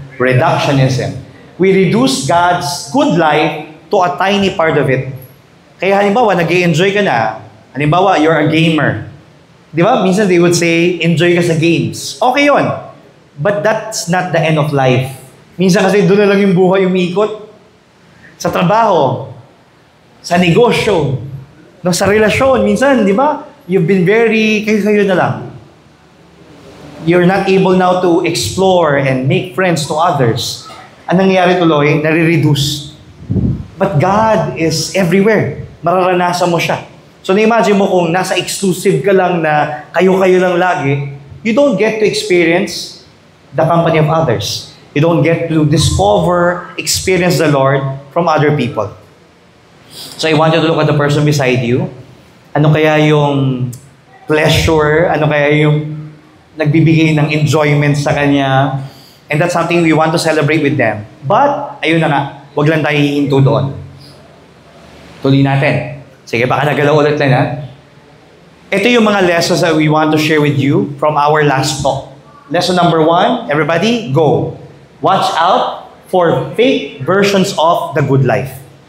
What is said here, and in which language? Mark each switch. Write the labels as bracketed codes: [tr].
[en] Reductionism. We reduce God's good life to a tiny part of it. [tl] Kaya halimbawa, nag-i-enjoy ka na. Halimbawa, [en] you're a gamer. [tl] Di ba? [en] Minsan they would say, enjoy ka sa games. Okay yun. But that's not the end of life. [tl] Minsan kasi doon na lang yung buhay umiikot. Sa trabaho, sa negosyo, no, sa relasyon. Minsan, di ba? [en] You've been very, [tl] kayo na lang. [en] You're not able now to explore and make friends to others. [tl] Ang nangyayari tuloy, nare-reduce. [en] But God is everywhere. [tl] mararanasan mo siya. So na-imagine mo kung nasa exclusive ka lang na kayo-kayo lang lagi, [en] you don't get to experience the company of others. You don't get to discover, experience the Lord from other people. So I want you to look at the person beside you. [tl] Ano kaya yung pleasure? Ano kaya yung nagbibigay ng enjoyment sa kanya? [en] And that's something we want to celebrate with them. [tl] But, ayun na nga, wag lang tayo hihinto doon. Tuloy natin. Sige, baka nagalaw ulit lang ha. Ito yung mga lessons [en] that we want to share with you from our last talk. Lesson number 1, everybody, go. Watch out for fake versions of the good life.